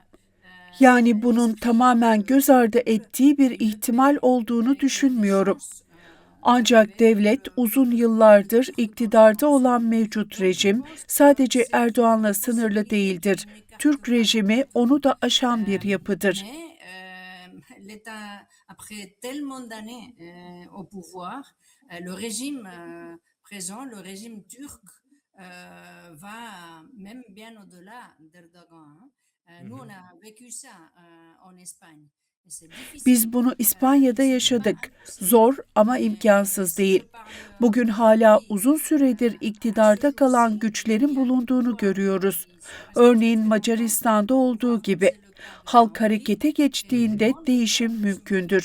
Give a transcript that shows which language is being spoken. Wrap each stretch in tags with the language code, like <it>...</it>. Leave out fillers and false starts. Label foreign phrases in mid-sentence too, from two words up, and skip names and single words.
<tr>Yani bunun tamamen göz ardı ettiği bir ihtimal olduğunu düşünmüyorum. Ancak devlet uzun yıllardır iktidarda olan mevcut rejim sadece Erdoğan'la sınırlı değildir. Türk rejimi onu da aşan bir yapıdır.</tr> <fr>Mais l'État, après tellement d'années au pouvoir, le régime présent, le régime turc, va même bien au-delà d'Erdogan. Nous, on a vécu ça en Espagne. Et c'est difficile,</fr> <tr>Biz bunu İspanya'da yaşadık. Zor ama imkansız değil. Bugün hala uzun süredir iktidarda kalan güçlerin bulunduğunu görüyoruz. Örneğin Macaristan'da olduğu gibi. Halk harekete geçtiğinde değişim mümkündür.</tr>